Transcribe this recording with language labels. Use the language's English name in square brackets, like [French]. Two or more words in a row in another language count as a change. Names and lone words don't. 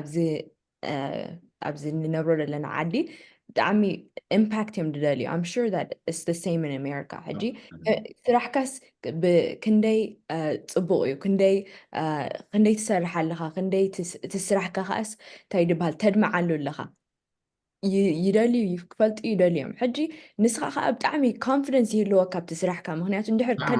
[Tigrinya] ኣብዚ ንነብሮ ዘለና ዓዲ ብጣዕሚ ኢምፓክት እዮም ዝደልዩ [English] I'm sure that it's the same in America [Tigrinya] ሕጂ ስራሕካስ ክንደይ ፅቡቅ እዩ ክንደይ ትሰርሕ ኣለኻ ክንደይ እቲ ስራሕካ ከኣስ እንታይ ድበሃል ተድምዓሉ ኣለኻ ይደልዩ ክፈልጡ ይደልዮም ሕጂ ንስኻ ከዓ ብጣዕሚ ኮንፊደንስ ይህልወካ ኣብቲ ስራሕካ ምክንያቱ እንድሕር